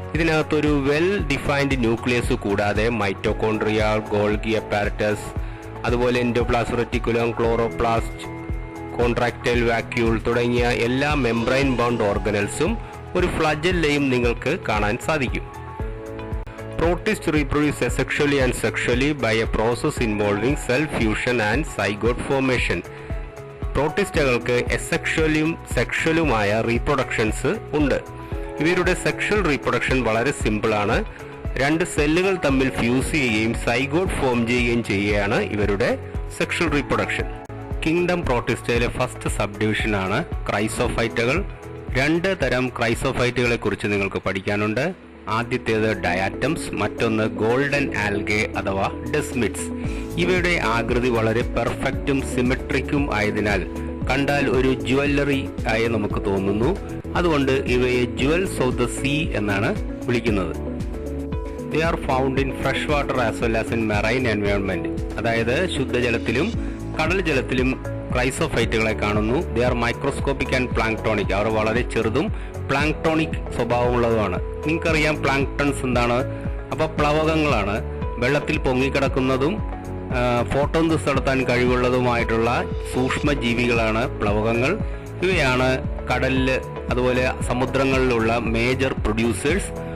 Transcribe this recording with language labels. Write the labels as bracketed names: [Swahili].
[Malayalam] ഇതിനകത്തൊരു well defined nucleus കൂടാതെ mitochondria, Golgi apparatus, അതുപോലെ എൻഡോപ്ലാസ്റ്റ് റെറ്റിക്കുലം, ക്ലോറോപ്ലാസ്റ്റ്, കോൺട്രാക്ടൈൽ വാക്യൂൾ തുടങ്ങിയ എല്ലാ മെംബ്രെയിൻ ബൗണ്ട് ഓർഗനൽസും ഒരു ഫ്ലജല്ലയും നിങ്ങൾക്ക് കാണാൻ സാധിക്കും. [English] Protist reproduce asexually and sexually by a process involving cell fusion and zygote formation. [Malayalam] പ്രോട്ടിസ്റ്റകൾക്ക് എസെക്ഷലും സെക്ഷലുമായ reproductions ഉണ്ട്. ഇവരുടെ സെക്ഷൽ റീപ്രൊഡക്ഷൻ വളരെ സിമ്പിളാണ്. 2 സെല്ലുകൾ തമ്മിൽ ഫ്യൂസ് ചെയ്യുകയും സൈഗോട്ട് ഫോം ചെയ്യുകയും ചെയ്യുകയാണ് ഇവരുടെ sexual reproduction. Kingdom പ്രോട്ടിസ്റ്റയിലെ first sub ഡിവിഷനാണ് ക്രൈസോഫൈറ്റകൾ. 2 തരം ക്രൈസോഫൈറ്റുകളെ കുറിച്ച് നിങ്ങൾക്ക് പഠിക്കാനുണ്ട്. ആദ്യത്തേത് ഡയാറ്റംസ്, മറ്റൊന്ന് ഗോൾഡൻ ആൽഗെ അഥവാ ഡെസ്മിഡ്സ്. ഇവയുടെ ആകൃതി വളരെ പെർഫെക്റ്റും സിമെട്രിക്കും ആയതിനാൽ കണ്ടാൽ ഒരു ജുവല്ലറി ആയി നമുക്ക് തോന്നുന്നു. അതുകൊണ്ട് ഇവയെ [English] jewels of the sea [Malayalam] എന്നാണ് വിളിക്കുന്നത്. [English] They are found in fresh water as well as in marine environment. [Malayalam] അതായത് ശുദ്ധജലത്തിലും കടൽ ജലത്തിലും ക്രൈസോഫൈറ്റുകളെ കാണുന്നു. [English] They are microscopic and planktonic. [Malayalam] അവർ വളരെ ചെറുതും പ്ലാങ്ക്ടോണിക് സ്വഭാവമുള്ളതുമാണ്. നിങ്ങൾക്കറിയാം പ്ലാങ്ക്ടൺസ് എന്താണ്? അപ്പോൾ പ്ലവകങ്ങളാണ്. വെള്ളത്തിൽ പൊങ്ങിക്കിടക്കുന്നതും ഫോട്ടോസിന്തസിസ് നടത്താൻ കഴിവുള്ളതുമായിട്ടുള്ള സൂക്ഷ്മജീവികളാണ് പ്ലവകങ്ങൾ. ഇവയാണ് കടലിൽ അതുപോലെ സമുദ്രങ്ങളിലുള്ള മേജർ പ്രൊഡ്യൂസേഴ്സ്.